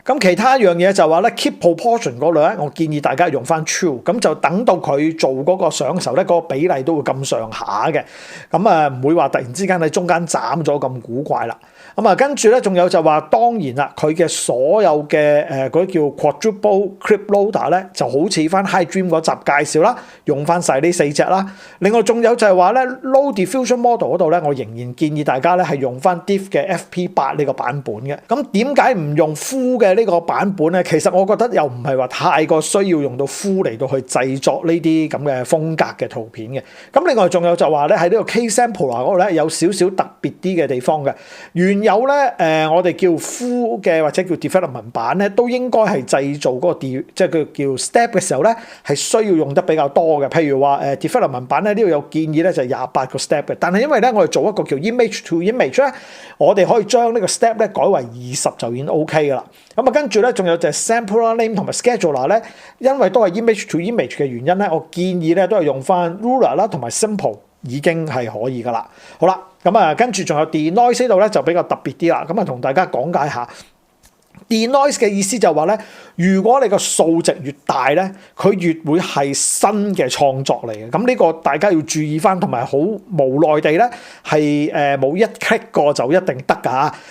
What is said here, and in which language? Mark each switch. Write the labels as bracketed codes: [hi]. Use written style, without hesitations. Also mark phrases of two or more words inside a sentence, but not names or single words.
[yue] 咁其他一樣嘢就話咧 [en] keep proportion [yue] 嗰度咧，我建議大家用翻 true， 咁就等到佢做嗰個相嘅時候咧，嗰個比例都會咁上下嘅。咁唔會話突然之間喺中間斬咗咁古怪啦。跟住咧，仲有就話當然啦，佢嘅所有嘅嗰啲叫 [en] quadruple clip loader [yue] 咧，就好似翻 HiDream 嗰集介紹啦，用翻晒呢4隻啦。另外仲有就係話咧 [en] Low Diffusion Model [yue] 嗰度咧，我仍然建議大家咧係用翻 Diff 嘅 FP8 呢個版本嘅。咁點解唔用 Full 嘅呢個版本咧？其實我覺得又唔係話太過需要用到 Full 嚟到去製作呢啲咁嘅風格嘅圖片嘅。咁另外仲有就話咧喺呢個 K-Sampler 嗰度咧有少少特別啲嘅地方嘅。有咧我哋叫 full 嘅或者叫 development 版咧，都應該係製造嗰個即係佢叫 step 嘅時候咧，係需要用得比較多嘅。譬如話development 版咧，呢度有建議咧就係28個 step 嘅。但係因為咧我哋做一個叫 [en] image to image [yue] 咧，我哋可以將呢個 step 咧改為20就已經 OK 噶啦。跟住咧仲有就係 [en] sampler name [yue] 同埋 scheduler 咧，因為都係 [en] image to image [yue] 嘅原因咧，我建議咧都係用翻 ruler 啦同埋 simple 已經係可以噶啦。好啦。跟住仲有 denoise 呢度咧就比較特別啲啦，同大家講解下 denoise 嘅意思就係話咧，如果你個數值越大咧，佢越會係新嘅創作嚟嘅。咁呢個大家要注意翻，同埋好無奈地咧係冇一 click 過就一定得㗎。